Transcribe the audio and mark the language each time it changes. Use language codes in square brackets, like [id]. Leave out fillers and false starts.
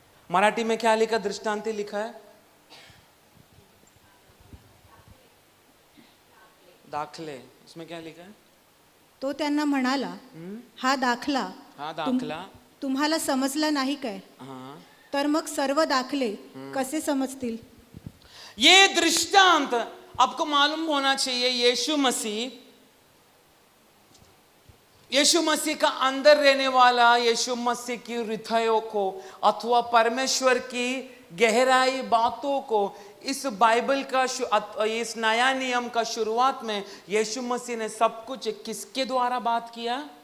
[hi] मराठी में क्या लिखा, दृष्टांत लिखा है, दाखले, इसमें क्या लिखा है? [mr] तो त्यांना म्हणाला, हा दाखला तुम्हाला समजला नाही काय? तर मग सर्व दाखले कसे समजतील? [hi] ये दृष्टांत आपको मालूम होना चाहिए। यीशु मसीह का अंदर रहने वाला यीशु मसीह की हृदयों को अथवा परमेश्वर की गहराई बातों को इस बाइबल का इस नया नियम का शुरुआत में यीशु मसीह ने सब कुछ किसके द्वारा बात किया?